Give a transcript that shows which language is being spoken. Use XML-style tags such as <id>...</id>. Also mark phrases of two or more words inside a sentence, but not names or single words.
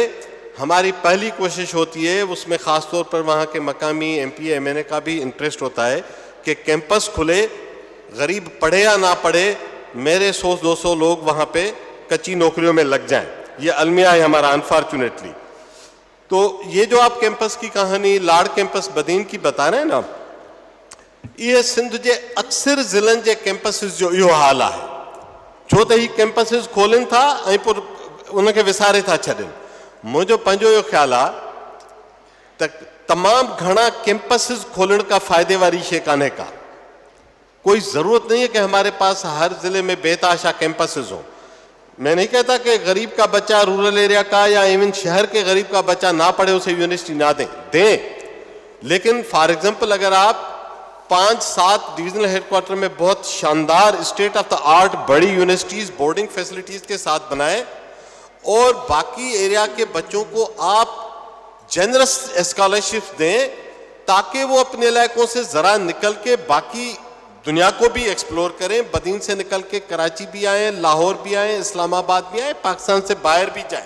<ur>ہماری پہلی کوشش ہوتی ہے, اس میں خاص طور پر وہاں کے مقامی ایم پی ایم این اے کا بھی انٹرسٹ ہوتا ہے کہ کیمپس کھلے, غریب پڑھے یا نہ پڑھے, میرے 100-200 لوگ وہاں پہ کچی نوکریوں میں لگ جائیں. یہ المیہ ہے ہمارا انفارچونیٹلی. تو یہ جو آپ کیمپس کی کہانی لاڑ کیمپس بدین کی بتا رہے ہیں نا, یہ سندھ کے اکثر ضلعن کے کیمپسز جو یہ حال ہے,</ur> <sd>छो त ही कैंपसिस खोलनि था ऐं पोइ उनखे विसारे था छॾनि. मुंहिंजो पंहिंजो इहो ख़्यालु आहे त तमामु घणा कैंपसिस खोलण का फ़ाइदे वारी शइ कान्हे का.</sd> <ur>کوئی ضرورت نہیں ہے کہ ہمارے پاس ہر ضلعے میں بے تحاشا کیمپسز ہوں. میں نہیں کہتا کہ غریب کا بچہ</ur> <en>rural area</en> <ur>کا یا ایون شہر کے غریب کا بچہ نہ پڑھے اسے یونیورسٹی نہ دیں لیکن</ur> <en>for example</en> <ur>اگر آپ 5-7 ڈویژنل ہیڈ کوارٹر میں بہت شاندار</ur> <en>state of the art</en> <ur>بڑی</ur> <en>universities boarding facilities</en> <ur>کے ساتھ بنائیں اور باقی ایریا کے بچوں کو آپ</ur> <en>generous scholarship</en> <ur>دیں تاکہ وہ اپنے علاقوں سے ذرا نکل کے باقی دنیا کو بھی ایکسپلور کریں, بدین سے نکل کے کراچی بھی آئیں, لاہور بھی آئیں, اسلام آباد بھی آئیں, پاکستان سے باہر بھی جائیں.</ur>